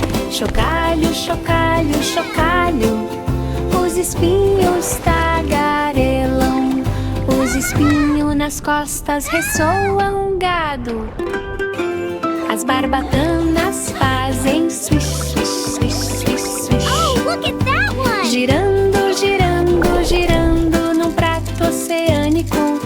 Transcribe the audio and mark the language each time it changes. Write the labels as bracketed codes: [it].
[pt] Chocalho, chocalho, chocalho. Os espinhos tagarelam. Os espinhos nas costas ressoam gado. As barbatanas fazem swish, swish, swish, swish, swish. [en] Oh, look at that one! [pt] Girando, girando, girando num prato oceânico.